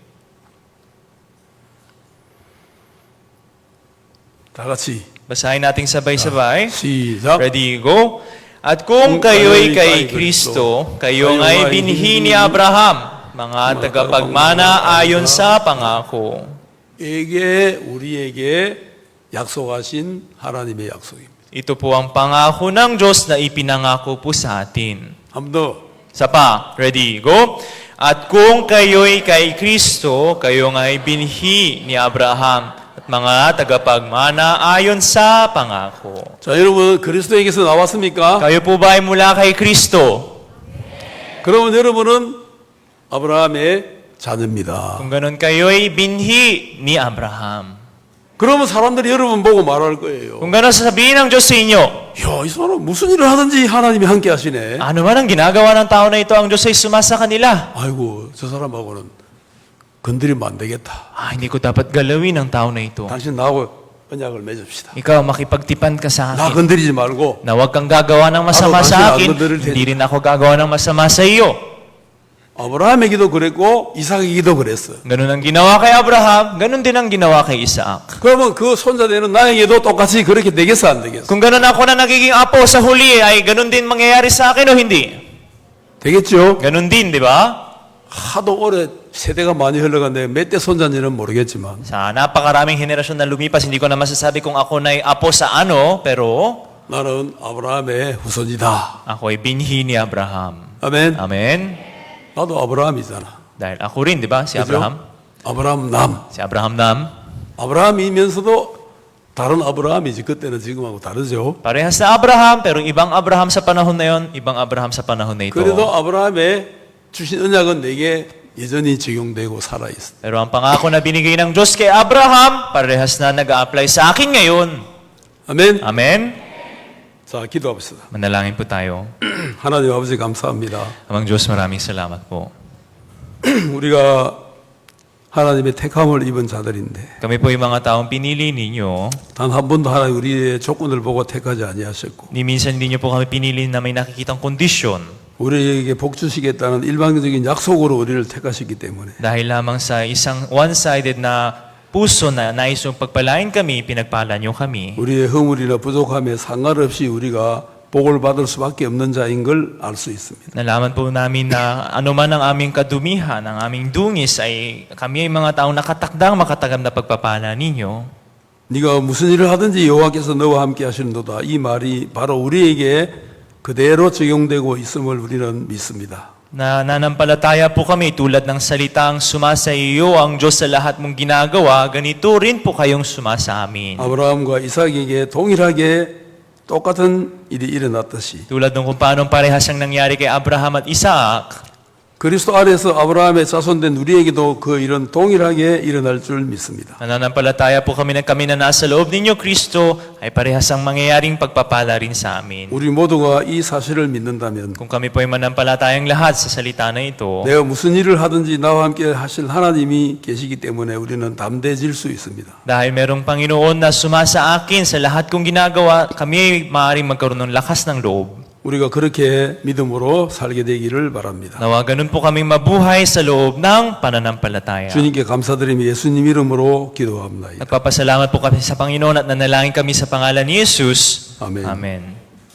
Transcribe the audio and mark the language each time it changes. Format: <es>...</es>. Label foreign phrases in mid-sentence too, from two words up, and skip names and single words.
<ko>다 같이</ko> <tl>Basahin natin sabay-sabay.</tl> <ko>시작.</ko> <en>Ready, go.</en> <tl>At kung kayo'y kay Kristo, kayo ay binhi ni Abraham, mga tagapagmana ayon sa pangako.</tl> <ko>우리에게 약속하신 하나님의 약속입니다.</ko> <tl>Ito po ang pangako ng Diyos na ipinangako po sa atin.</tl> <ko>한 번 더.</ko> <tl>Isa pa,</tl> <en>ready, go.</en> <tl>At kung kayo'y kay Kristo, kayo ay binhi ni Abraham, at mga tagapagmana ayon sa pangako.</tl> <ko>자, 여러분 그리스도에게서 나왔습니까?</ko> <tl>Kayo po ba ay mula kay Kristo?</tl> <ko>그러면 여러분은 아브라함의 자녀입니다.</ko> <tl>Kung ganun kayo ay binhi ni Abraham.</tl> <ko>그러면 사람들이 여러분 보고 말할 거예요.</ko> <tl>Kung ganun sasabihin ng Diyos sa inyo,</tl> <ko>야, 이 사람 무슨 일을 하든지 하나님이 함께 하시네.</ko> <tl>ano man ang ginagawa ng tao na ito, ang Diyos ay sumasa kanila.</tl> <ko>아이고, 저 사람하고는 건드리면 안 되겠다.</ko> <tl>Hindi ko dapat galawin ang tao na ito.</tl> <ko>당신 나하고 언약을 맺읍시다.</ko> <tl>Ikaw, makipagtipan ka sa</tl> <ko>나</ko> <tl>akin.</tl> <ko>건드리지 말고</ko> <tl>Na huwag kang gagawa ng masama Ako, sa</tl> <ko>당신</ko> <tl>akin,</tl> <ko>안 건드릴 테니.</ko> <tl>hindi rin ako gagawa ng masama sa iyo.</tl> <ko>아브라함에게도 그랬고 이삭에게도 그랬어.</ko> <tl>Ganun ang ginawa kay Abraham, ganun din ang ginawa kay Isaac.</tl> <ko>그러면 그 손자되는 나에게도 똑같이 그렇게 되겠어 안 되겠어?</ko> <tl>Kung ganun ako na nagiging apo sa huli, ay ganun din mangyayari sa akin o hindi?</tl> <ko>되겠죠?</ko> <tl>Ganun din, di ba?</tl> <ko>하도 오래 세대가 많이 흘러갔는데 몇 대 손자인지는 모르겠지만</ko> <tl>Sa napakaraming henerasyon na lumipas, hindi ko na masasabi kung ako na apo sa ano, pero</tl> <ko>나는 아브라함의 후손이다.</ko> <tl>ako ay binhi ni Abraham.</tl> <ko>아멘.</ko> <tl>Amen?</tl> <ko>나도 아브라함이잖아.</ko> <tl>Dahil ako rin, di ba? Si</tl> <ko>그죠?</ko> <tl>Abraham.</tl> <ko>아브라함 남.</ko> <tl>Si Abraham Nam.</tl> <ko>아브라함이면서도 다른 아브라함이지. 그때는 지금하고 다르죠.</ko> <tl>Parehas na Abraham, pero ibang Abraham sa panahon na yon, ibang Abraham sa panahon na ito.</tl> <ko>그래도 아브라함의 주신 언약은 내게 여전히 적용되고 살아있어.</ko> <tl>Pero ang pangako na binigay ng Diyos kay Abraham, parehas na nag-a-apply sa akin ngayon.</tl> <ko>아멘.</ko> <tl>Amen?</tl> <ko>자, 기도합시다.</ko> <tl>Manalangin po tayo.</tl> <ko>하나님 아버지 감사합니다.</ko> <tl>Amang Diyos, maraming salamat po.</tl> <ko>우리가 하나님의 택함을 입은 자들인데</ko> <tl>Kami po yung mga taong pinili ninyo.</tl> <ko>단 한 번도 하나님 우리의 조건을 보고 택하지 아니하셨고</ko> <tl>Ni minsan hindi nyo po kami pinili na may nakikitang kondisyon.</tl> <ko>우리에게 복 주시겠다는 일방적인 약속으로 우리를 택하셨기 때문에</ko> <tl>Dahil lamang sa isang one-sided na puso na nais yung pagpalain kami, pinagpala nyo kami.</tl> <ko>우리의 허물이나 부족함에 상관없이 우리가 복을 받을 수밖에 없는 자인 걸 알 수 있습니다.</ko> <tl>Nalaman po namin na anuman ang aming kadumihan, ang aming dungis, ay kami ay mga taong nakatakdang makatagam na pagpapala ninyo.</tl> <ko>네가 무슨 일을 하든지 여호와께서 너와 함께 하시는도다. 이 말이 바로 우리에게 그대로 적용되고 있음을 우리는 믿습니다.</ko> <tl>Na nanampalataya po kami tulad ng salitang sumasa iyo ang Diyos sa lahat mong ginagawa, ganito rin po kayong sumasa amin.</tl> <ko>아브라함과 이삭에게 동일하게 똑같은 일이 일어났듯이</ko> <tl>Tulad ng kung paano parehas ang nangyari kay Abraham at Isaac,</tl> <ko>그리스도 안에서 아브라함의 자손된 우리에게도 그 일은 동일하게 일어날 줄 믿습니다.</ko> <tl>nananampalataya po kami na nasa loob ninyo, Kristo, ay parehas ang mangyayaring pagpapala rin sa amin.</tl> <ko>우리 모두가 이 사실을 믿는다면</ko> <tl>Kung kami po ay manampalatayang lahat sa salita na ito,</tl> <ko>내가 무슨 일을 하든지 나와 함께 하실 하나님이 계시기 때문에 우리는 담대해질 수 있습니다.</ko> <tl>dahil merong Panginoon na sumasa akin sa lahat kong ginagawa, kami ay maaaring magkaroon ng lakas ng loob.</tl> <ko>우리가 그렇게 믿음으로 살게 되기를 바랍니다.</ko> <tl>Nawa ganun po kaming mabuhay sa loob ng pananampalataya.</tl> <ko>주님께 감사드리며 예수님 이름으로 기도합니다.</ko> <tl>Nagpapasalamat po kami sa Panginoon at nanalangin kami sa pangalan ni Jesus.</tl> <ko>아멘.</ko> <tl>Amen.</tl>